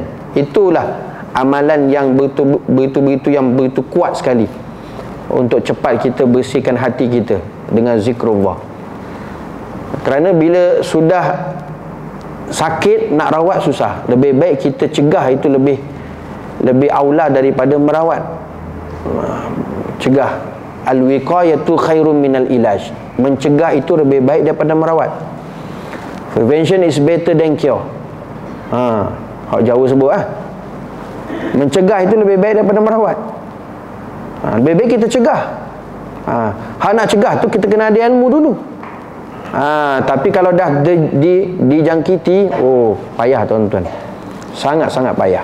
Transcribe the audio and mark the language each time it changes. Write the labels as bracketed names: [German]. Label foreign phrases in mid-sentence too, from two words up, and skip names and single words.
[Malay] Itulah amalan yang betul-betul yang begitu kuat sekali untuk cepat kita bersihkan hati kita dengan zikrullah. Kerana bila sudah sakit, nak rawat susah. Lebih baik kita cegah, itu lebih aula daripada merawat. [Arabic] Cegah, al-wiqayatu khairun minal ilaj. [Malay] Mencegah itu lebih baik daripada merawat. [English] Prevention is better than cure. [Malay] Hak Jawa sebut mencegah itu lebih baik daripada merawat. Lebih baik kita cegah. Hak nak cegah tu kita kena ada ilmu dulu. Tapi kalau dah dijangkiti, oh payah tuan-tuan, sangat-sangat payah.